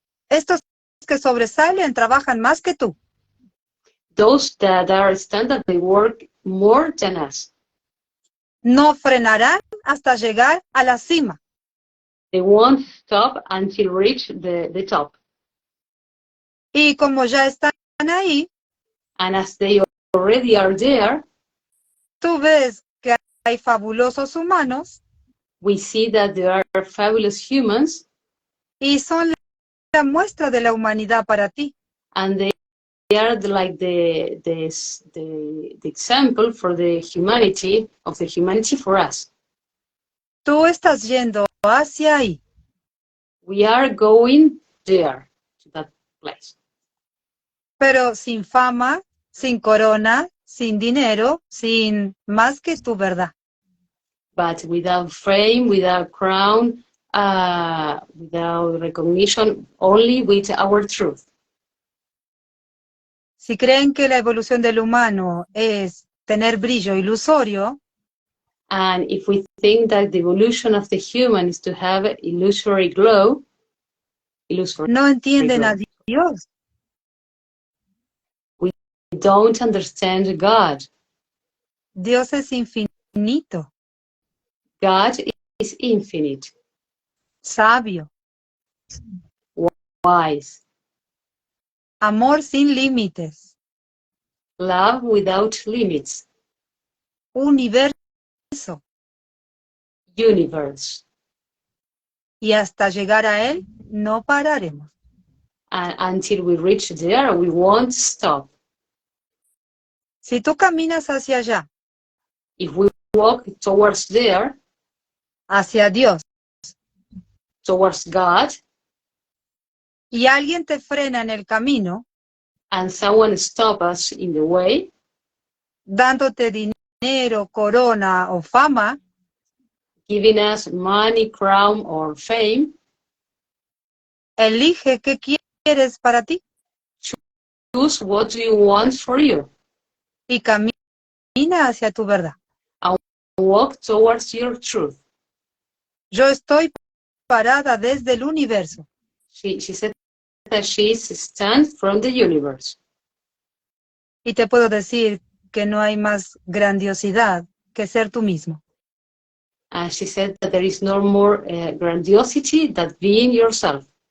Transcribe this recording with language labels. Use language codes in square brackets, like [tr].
[es] Estos que sobresalen trabajan más que tú. [en] Those that are stand up, they work more than us. [es] No frenarán hasta llegar a la cima. [en] They won't stop until reach the top. [es] Y como ya están ahí, [en] And as they already are there, [es] tú ves que hay fabulosos humanos [en] we see that there are fabulous humans, [es] y son la muestra de la humanidad para ti. [en] and they are like the example for the humanity for us. [es] Tú estás yendo hacia ahí. [en] We are going there, to that place. [es] Pero sin fama, sin corona, sin dinero, sin más que tu verdad. [en] But without fame, without crown, without recognition, only with our truth. [es] Si creen que la evolución del humano es tener brillo ilusorio, [en] And if we think that the evolution of the human is to have illusory glow, [es] no entienden a Dios. [en] We don't understand God. [es] Dios es infinito, [en] God is infinite, [es] sabio, [en] wise, [es] amor sin límites, [en] love without limits, [es] universo. [en] universe. [es] Y hasta llegar a Él, no pararemos. [en] And until we reach there, we won't stop. [es] Si tú caminas hacia allá, [en] If we walk towards there, [es] hacia Dios, [en] towards God, [es] y alguien te frena en el camino, [en] and someone stop us in the way, [es] dándote dinero, corona o fama, [en] giving us money, crown, or fame, [es] elige qué quieres para ti [en] choose what do you want for you, [es] y camina hacia tu verdad. [en] and walk towards your truth. [es] Yo estoy parada desde el universo. [en] She said that she stands from the universe. [es] Y te puedo decir que no hay más grandiosidad que ser tú mismo. [en] And she said that there is no more grandiosity than being yourself.